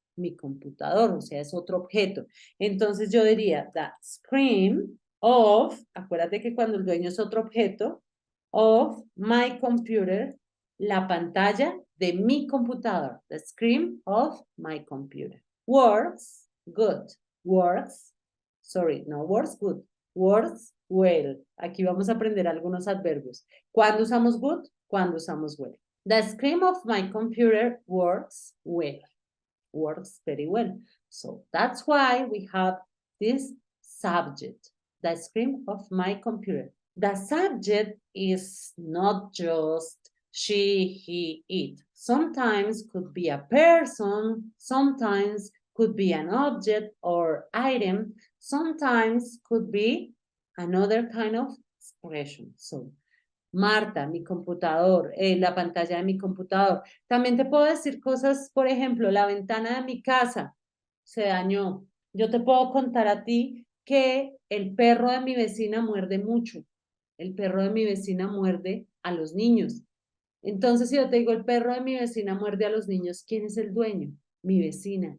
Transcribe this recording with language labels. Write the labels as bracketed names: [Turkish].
[Spanish] Mi computador, o sea, es otro objeto. Entonces yo diría, [English] the screen of, [Spanish] acuérdate que cuando el dueño es otro objeto, [English] of my computer, [Spanish] la pantalla de mi computador, [English] the screen of my computer. Works good, works, sorry, no works good, works well. [Spanish] Aquí vamos a aprender algunos adverbios. ¿Cuándo usamos good? Cuando usamos well. [English] The screen of my computer works well. Works very well. So that's why we have this subject, the screen of my computer. The subject is not just she, he, it. Sometimes could be a person, sometimes could be an object or item, sometimes could be another kind of expression. [Spanish] So, Marta, mi computador, la pantalla de mi computador. También te puedo decir cosas, por ejemplo, la ventana de mi casa se dañó. Yo te puedo contar a ti que el perro de mi vecina muerde mucho. El perro de mi vecina muerde a los niños. Entonces, si yo te digo, el perro de mi vecina muerde a los niños, ¿quién es el dueño? Mi vecina.